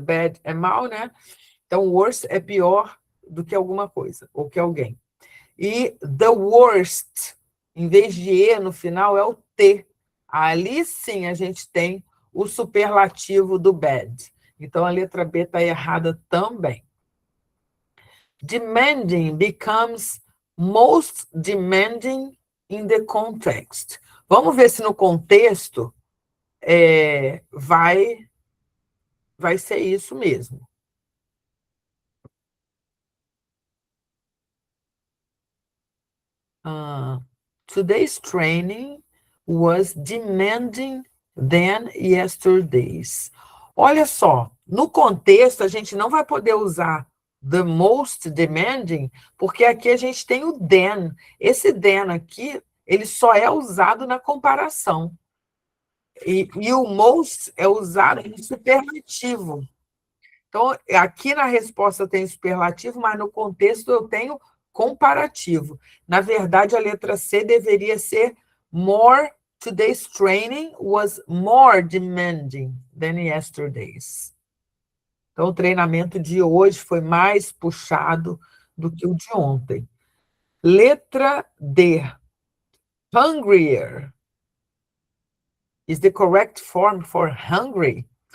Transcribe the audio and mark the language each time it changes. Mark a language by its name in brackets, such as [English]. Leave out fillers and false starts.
[Portuguese] Bad é mal, né? Então, worse é pior do que alguma coisa, ou que alguém. E [English] the worst, [Portuguese] em vez de E no final, é o T. Ali sim a gente tem o superlativo do bad. Então, a letra B está errada também. [English] Demanding becomes most demanding in the context. [Portuguese] Vamos ver se no contexto vai ser isso mesmo. [English] Today's training was demanding than yesterday's. [Portuguese] Olha só, no contexto a gente não vai poder usar [English] the most demanding, [Portuguese] porque aqui a gente tem o than. Esse than aqui, ele só é usado na comparação. E o most é usado em superlativo. Então, aqui na resposta eu tenho superlativo, mas no contexto eu tenho comparativo. Na verdade, a letra C deveria ser more. [English] Today's training was more demanding than yesterday's. [Portuguese] Então, o treinamento de hoje foi mais puxado do que o de ontem. Letra D. [English] Hungrier is the correct form for hungry.